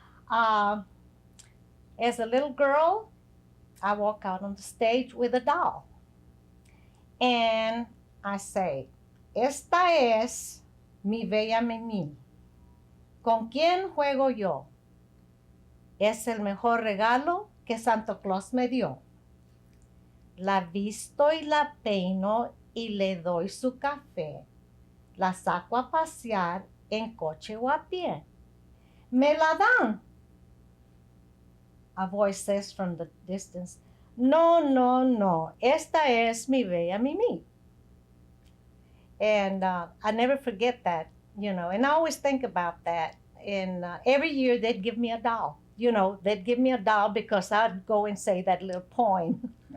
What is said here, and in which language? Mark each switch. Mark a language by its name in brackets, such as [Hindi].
[English] Uh, as a little girl, I walk out on the stage with a doll, and I say, [Spanish] "Esta es mi bella Mimi. ¿Con quién juego yo? Es el mejor regalo que Santa Claus me dio. La visto y la peino y le doy su café. La saco a pasear en coche o a pie. Me la dan, [English] a voice says from the distance. [Spanish] No, no, no. Esta es mi bella Mimi. [English] And I never forget that, and I always think about that. And every year they'd give me a doll. They'd give me a doll because I'd go and say that little poem.